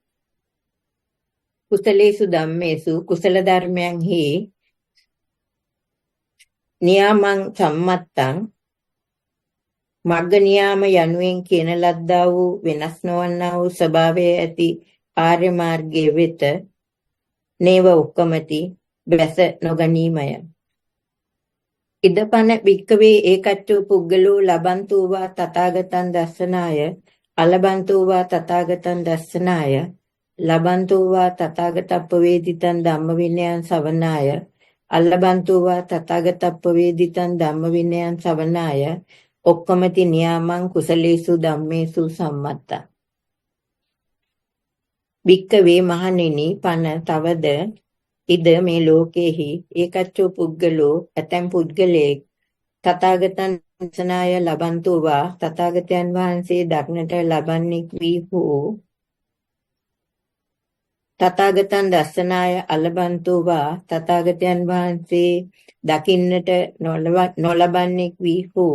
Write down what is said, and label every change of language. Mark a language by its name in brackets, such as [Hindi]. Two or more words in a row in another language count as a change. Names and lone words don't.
[Pali] කුසලේසු ධම්මේසු [Sinhala] කුසල ධර්මයන්හි [Pali] නියාමං සම්මත්තං [Sinhala] මග්ග නියාම යනුවෙන් කියන ලද්දා වූ වෙනස් නොවන්නා වූ ස්වභාවය ඇති ආර්ය මාර්ගයේ වෙත [Pali] නේව උක්කමති [Sinhala] බැස නොගනීමය. [Pali] ඉදපන භික්කවේ ඒකච්චෝ පුද්ගලෝ ලබන්තෝ වා තථාගතං දස්සනාය අලබන්තෝ වා තථාගතං දස්සනාය ලබන්තෝ වා තථාගතප්පවේදිතං ධම්මවිනයං ශවනාය අලබන්තෝ වා තථාගතප්පවේදිතං ධම්මවිනයං ශවනාය ඔක්කමති නියාමං කුසලේසු ධම්මේසු සම්මත්තං. [Sinhala] භික්කවේ මහණෙනි, පන තවද ඉද මේ ලෝකෙහි [Pali] ඒකච්චෝ පුද්ගලෝ [Sinhala] ඇතැම් පුද්ගලයෙක් [Pali] තථාගතං දස්සනාය ලබන්තෝ වා [Sinhala] තථාගතයන් වහන්සේ දක්නට ලබන්නේක් වී හෝ [Pali] තථාගතං දස්සනාය අලබන්තෝ වා [Sinhala] තථාගතයන් වහන්සේ දකින්නට නොලබන්නේක් වී හෝ